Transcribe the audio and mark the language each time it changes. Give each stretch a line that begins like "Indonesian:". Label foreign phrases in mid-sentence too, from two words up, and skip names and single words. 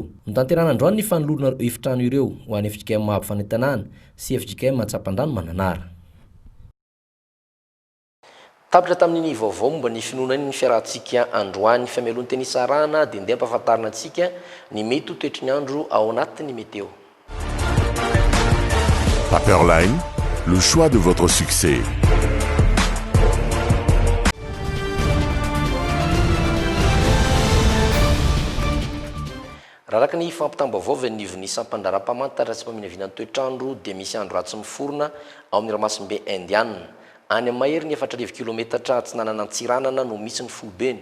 Malagasy: Notanterana androany ny fanolorana efitrano ireo ho an'ny FJKM mahabo fanantenana sy FJKM antsapan-drano mananara. Tapitra tamin'ny vaovao momba ny finoana ny fiarahantsika androany famelon'ny teny Sarana dia ndeha ampahafantarina antsika ny mety ho toetry ny andro ao anatin'ny météo.
French: Paperline, le choix de votre succès.
Malagasy: Raha araka ny fampitam-baovao nivon'ny sampandraram-pamantatra sy mpaminavinan'ny toetrandro dia misy andro ratsy miforona ao amin'ny ranomasimbe Indiana. Any amin'ny mahery ny 400 kilometatra tsy nanana antsiranana no misy ny fobeny.